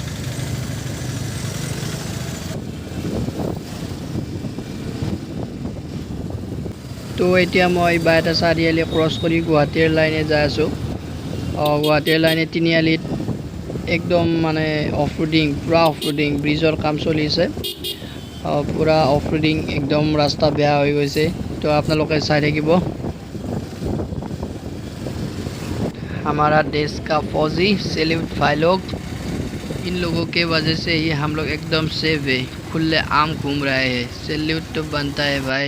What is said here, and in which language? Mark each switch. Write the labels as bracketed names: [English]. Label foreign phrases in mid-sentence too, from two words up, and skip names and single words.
[Assamese] তো এতিয়া মই এটা চাৰিআলি ক্ৰছ কৰি গুৱাহাটীৰ লাইনে যাই আছোঁ। গুৱাহাটীৰ লাইনে তিনিআলিত একদম মানে [English] off roading, [Assamese] পূৰা [English] off roading, [Assamese] ব্ৰিজৰ কাম চলি আছে, পূৰা [English] off roading, [Assamese] একদম ৰাস্তা বেয়া হৈ গৈছে। তো আপোনালোকে চাই থাকিব। [Hindi] हमारा देश का फौजी सैल्यूट भाई लोग, इन लोगों के वजह से ही हम लोग एकदम सेफ है, खुले आम घूम रहे हैं, सैल्यूट तो बनता है भाई।